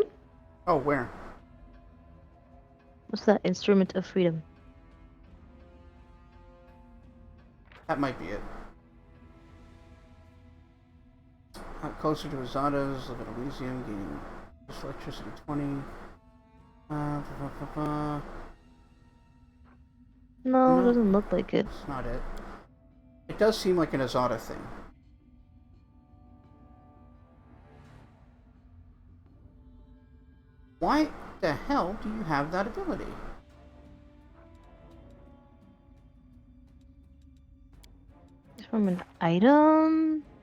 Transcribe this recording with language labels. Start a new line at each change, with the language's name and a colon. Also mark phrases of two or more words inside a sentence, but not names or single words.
English: Oh, where? What's that instrument of freedom? That might be it. Closer to Azadas, live in Elysium, gaining electricity 20. Uh, ba, ba, ba, No, No, doesn't look like it. that's not it. It does seem like an Azada thing. Why the hell do you have that ability? It's from an item?